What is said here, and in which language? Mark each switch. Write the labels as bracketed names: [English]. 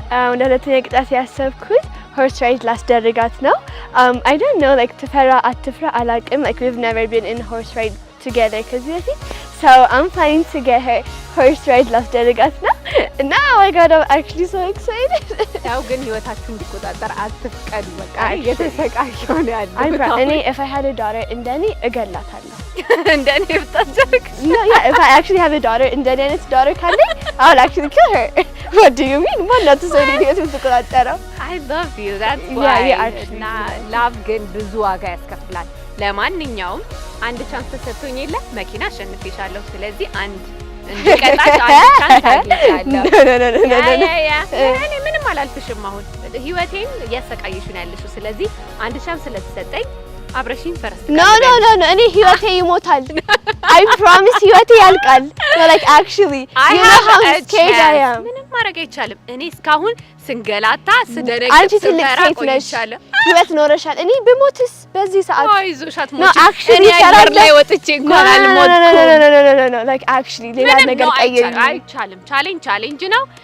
[Amharic] ወደ ሁለተኛ ቅጣት ያሰብኩት [English] horse ride [Amharic] ላስደርጋት ነው። [English] I don't know like [Amharic] ትፈራ አትፍራ አላውቅም. [English] Like we've never been in horse ride together [Amharic] ከዚህ በፊት [English] So I'm planning to get her horse ride [Amharic] ላስደርጋት ነው እና [English] oh my god I'm actually so excited. [Amharic] ያው ግን ህይወታችሁን እንዲቆጣጠር አትፍቀዱ። በቃ እየተሰቃየሁ ነው ያለው። [English] እኔ if I had a daughter [Amharic] እንደኔ እገላታለሁ። እንደኔ ብታደርግ [English] No, yeah, if I actually have a daughter [Amharic] እንደኔ አይነት [English] daughter [Amharic] ካለኝ [English] I would actually kill her. What do you mean? [Amharic] ማናት ሰው ልጅ ትቆጣጠረው? [English] I love you. That's why. [Amharic] እና ላቭ ግን ብዙ ዋጋ ያስከፍላል። ለማንኛውም አንድ ቻንስ ተሰጥቶኝ የለ መኪና አሸንፌሻለሁ። ስለዚህ አንድ እንድቀጣሽ አንድ ቻንስ አግኝቻለሁ። እኔ ምንም አላልፍሽም። አሁን ህይወቴን እያሰቃየሽ ነው ያለሽው። ስለዚህ አንድ ቻንስ ስለተሰጠኝ አብረሽኝ ፈረስ No, እኔ ህይወቴ ይሞታል። [English] I promise [Amharic] ህይወቴ ያልቃል. [English] No, like actually you know how scared I am. [Amharic] ምንም ማድረግ አይቻልም። እኔ እስካሁን ስንገላታ ስደረግ አንቺ ትልቅ ሴት ነሽ። ህይወት ኖረሻል። እኔ ብሞትስ በዚህ ሰዓት አይዞሽ አትሞቺ። እኔ አየር ላይ ወጥቼ እንኳን አልሞትኩም። [English] No, like actually [Amharic] ሌላ ነገር ቀይሪ። አይቻልም። ቻሌንጅ ነው።